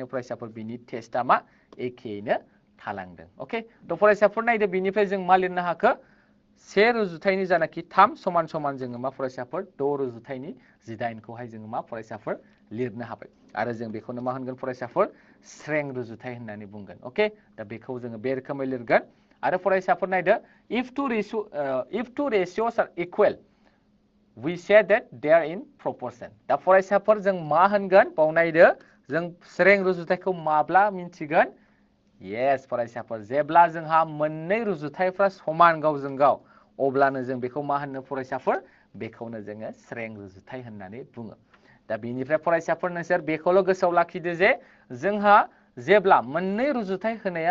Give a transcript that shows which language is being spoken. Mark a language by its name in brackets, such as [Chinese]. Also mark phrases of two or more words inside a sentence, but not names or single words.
[Bodo] फरायसाफोर बिनि टेस्टआ मा एखेयैनो थालांदों ओके थ फरायसाफोर नायदो बिनिफ्राय जों मा लिरनो हाखो 1 रुजुथायनि जानाखि 3 समान समान जोङो मा फरायसाफोर 6 रुजुथायनि 18 खौहाय जोङो मा फरायसाफोर लिरनो हाबाय आरो जों बेखौनो मा होनगोन फरायसाफोर स्रें रुजुथाय होननानै बुंगोन ओके दा बेखौ जोङो बे रोखोमै लिरगोन आरो फरायसाफोर नायदो if [English] two ratios are equal we say that they are in proportion [Bodo] दा फरायसाफोर जों मा होनगोन बाव नायदो जों स्रें रुजुथायखौ माब्ला मिन्थिगोन yes फरायसाफोर जेब्ला जोंहा मोननै रुजुथायफ्रा समान गावजों गाव अब्लानो जों बेखौ मा होननो फरायसाफोर बेखौनो जोङो स्रें रुजुथाय होननानै बुङो दा बेनिफ्राय फरायसाफोर नोंसोर बेखौल' गोसोआव लाखिदो जे जोंहा जेब्ला मोननै रुजुथाय होनाया